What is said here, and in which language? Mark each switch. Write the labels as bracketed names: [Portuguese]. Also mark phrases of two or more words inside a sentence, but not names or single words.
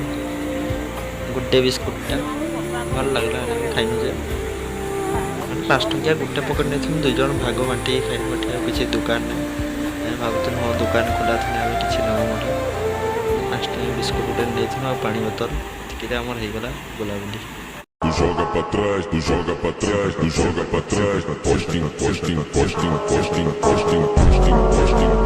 [Odia] ଗୋଟେ ବିସ୍କୁଟଟା ଭଲ ଲାଗିଲା, ଖାଇନୁ ଯେ। 5 ଟଙ୍କିଆ ଗୋଟେ ପକେଟ ନେଇଥିଲୁ, 2 ଜଣ ଭାଗ ବାଣ୍ଟିକି ଖାଇନୁ। ଏଠି ଆଉ କିଛି ଦୋକାନ ନାହିଁ। ଆମେ ଭାବୁଥିଲୁ ହଁ ଦୋକାନ ଖୋଲା ଥିଲେ ଆମେ କିଛି ନେବୁ ମଧ୍ୟ। 5 ଟଙ୍କିଆ ବିସ୍କୁଟ ଗୋଟେ ନେଇଥିଲୁ, ଆଉ ପାଣି ବୋତଲ। ଏତିକିରେ ଆମର ହେଇଗଲା ବୁଲାବୁଲି। [Portuguese] Tu joga pra trás, tu joga pra trás, tu joga pra trás. Posting, posting, posting, posting, posting, posting, posting.